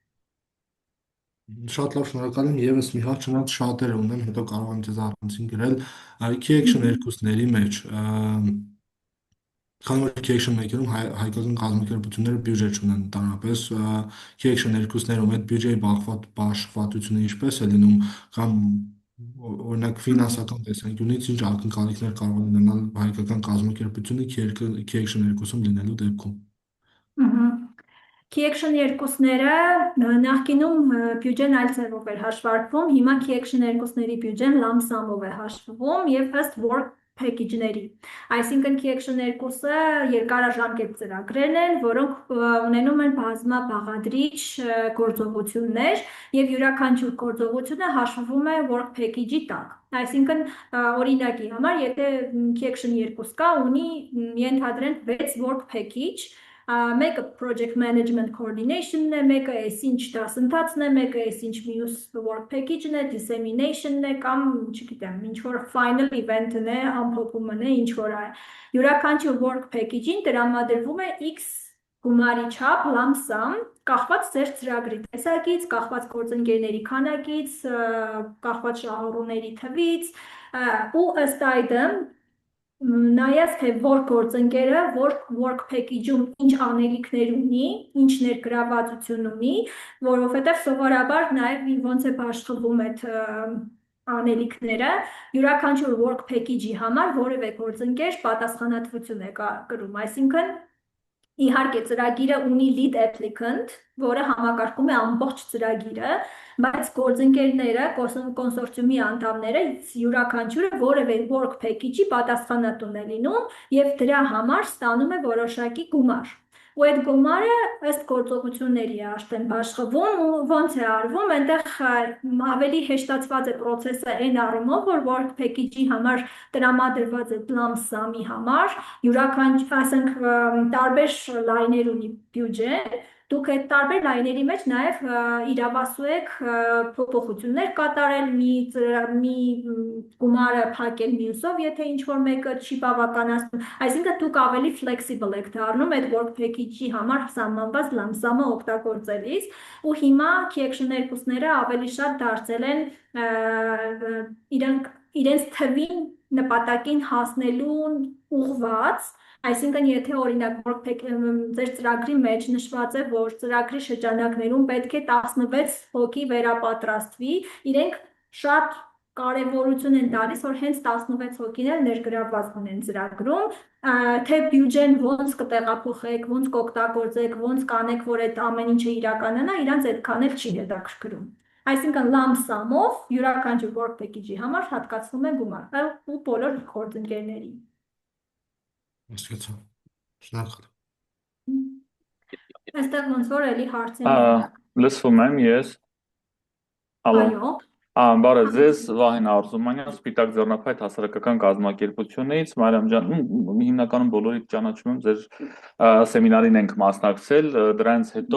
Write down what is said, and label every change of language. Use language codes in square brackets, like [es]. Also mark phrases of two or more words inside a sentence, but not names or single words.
[hy] Շատ լավ, շնորհակալ եմ, եւս մի հատ չնայած շատերը ունեմ, հետո կարող եմ ձեզ առանցին գրել Key Action 2-ների մեջ Քանի որ Key Action 1-ում հայկական կազմակերպությունները բյուջե չունեն ընդհանրապես, Key Action 2-ներում այդ բյուջեի բաշխվածությունը ինչպես է լինում կամ օրինակ ֆինանսական տեսանկյունից ինչ ակնկալիքներ կարող են ունենալ հայկական կազմակերպությունը Key Action 2-ում լինելու դեպքում։ Key Action 2-ները նախկինում բյուջեն այլ ձևով էր հաշվարկվում, հիմա Key Action 2-ների բյուջեն [en] lump sum- [hy] ով է հաշվվում եւ ըստ [en] work package- [hy] ների։ Այսինքն Key Action 2-ը երկարաժամկետ ծրագրեր են, որոնք ունենում են բազմաբաղադրիչ գործողություններ եւ յուրաքանչյուր գործողությունը հաշվվում է [en] work package- [hy] ի տակ։ Այսինքն օրինակի համար, եթե Key Action 2 կա, ունի ենթադրենք 6 [en] work package, [hy] մեկը [en] project management coordination- [hy] ն է, մեկը այսինչ դասընթացն է, մեկը այսինչ մյուս [en] work package- [hy] ն է, dissemination-ն է կամ, չգիտեմ, ինչ որ [en] final event- [hy] ն է, ամփոփումն է, ինչ որ է։ Յուրաքանչյուր [en] work package- [hy] ին տրամադրվում է X գումարի չափ [en] lump sum, [hy] կախված ձեր ծրագրի տեսակից, կախված գործընկերների քանակից, կախված շահառուների թվից, ու ըստ այդմ նայած թե որ գործընկերը որ [en] work package- [hy] ում ինչ անելիքներ ունի, ինչ ներգրավվածություն ունի, որովհետև սովորաբար նաև ոնց է բաշխվում այդ անելիքները, յուրաքանչյուր [en] work package- [hy] ի համար որևէ գործընկեր պատասխանատվություն է կրում, այսինքն իհարկե ծրագիրը [en] ունի lead applicant, [hy] որը համակարգում է ամբողջ ծրագիրը, բայց գործընկերները, կոնսորցիումի անդամները յուրաքանչյուրը որևէ [en] work package- [hy] ի պատասխանատուն է լինում եւ դրա համար ստանում է որոշակի գումար։ Ու այդ գումարը ըստ գործողությունների է արդեն բաշխվում ու ոնց է արվում, այնտեղ ավելի հեշտացված է process-ը այն առումով, որ [en] work package- [hy] ի համար տրամադրված է [en] lump sum- [hy] ի համար, յուրաքանչյուր, ասենք, տարբեր լայներ ունի բյուջե, դուք այդ տարբեր լայների մեջ նաև իրավասու եք փոփոխություններ կատարել, մի գումարը փակել մյուսով, եթե ինչ-որ մեկը չի բավականացնում, այսինքն դուք ավելի flexible եք դառնում այդ [en] work package- [hy] ի համար սահմանված [en] lump sum- [hy] ը օգտագործելիս, ու հիմա Key Action 2-ները ավելի շատ դարձել են իրենց թվին նպատակին հասնելուն ուղղված, այսինքն եթե օրինակ ձեր ծրագրի մեջ նշված է, որ ծրագրի շրջանակներում պետք է 16 հոգի վերապատրաստվի, իրենք շատ կարևորություն են տալիս, որ հենց 16 հոգին էլ ներգրավված լինեն ծրագրում, թե բյուջեն ոնց կտեղափոխեք, ոնց կօգտագործեք, ոնց կանեք, որ այդ ամեն ինչը իրականանա, իրանց այդքան էլ չի հետաքրքրում։ Այսինքն [en] lump sum- [hy] ով յուրաքանչյուր [en] work package- [hy] ի համար հատկացնում են գումար, ու բոլոր գործընկերներին։ Հասկացա։ Շնորհակալ։ Այստեղ ոնց որ էլի հարցին։ Լսվում եմ ես։ Ալո։ Այո։ Բարև ձեզ, Վահեն Արզումանյան, Սպիտակ ձեռնափայտ հասարակական կազմակերպությունից, Մարիամ ջան, հիմնականում բոլորիդ ճանաչում եմ, ձեր սեմինարին ենք մասնակցել, դրանից հետո